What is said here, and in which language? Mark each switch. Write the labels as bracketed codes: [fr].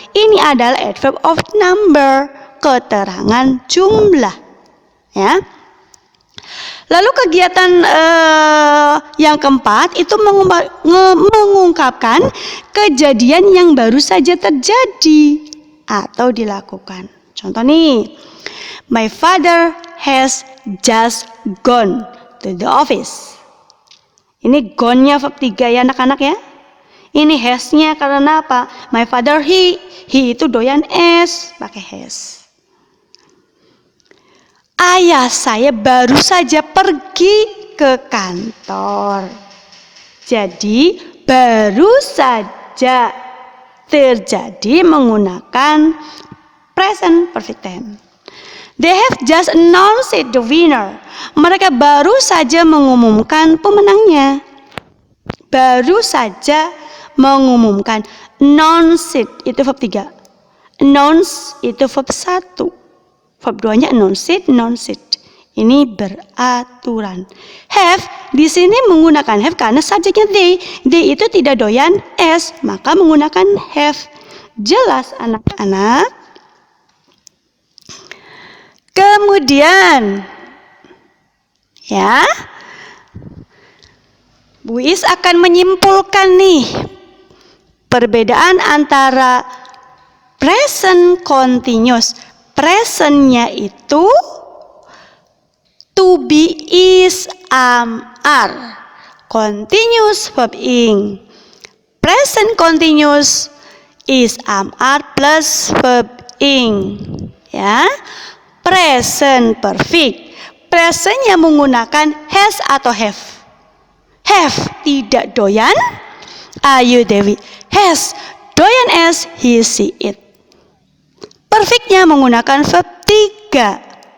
[id] Ini adalah adverb of number, keterangan jumlah. Ya. Lalu kegiatan yang keempat itu mengungkapkan kejadian yang baru saja terjadi atau dilakukan. Contoh nih, [en] my father has just gone to the office. [id] Ini gone-nya verb 3 ya anak-anak ya. Ini has-nya karena apa? [en] My father he [id] itu doyan es, pakai has. Ayah saya baru saja pergi ke kantor. Jadi baru saja terjadi menggunakan present perfect tense. [en] They have just announced the winner. [id] Mereka baru saja mengumumkan pemenangnya. Baru saja mengumumkan. Announce itu verb 3. Announce itu verb 1. Verb 2-nya announce it. Ini beraturan. Have di sini menggunakan have karena subjeknya they. They itu tidak doyan es, maka menggunakan have. Jelas anak-anak? Kemudian ya, Bu Is akan menyimpulkan nih perbedaan antara present continuous. Presentnya itu to be, is, are. Continuous verb ing. Present continuous is, are plus verb ing. Ya. Present perfect. Presentnya menggunakan has atau have. Have tidak doyan. Ayu Dewi. Has doyan as, he, she, it. Perfectnya menggunakan verb 3.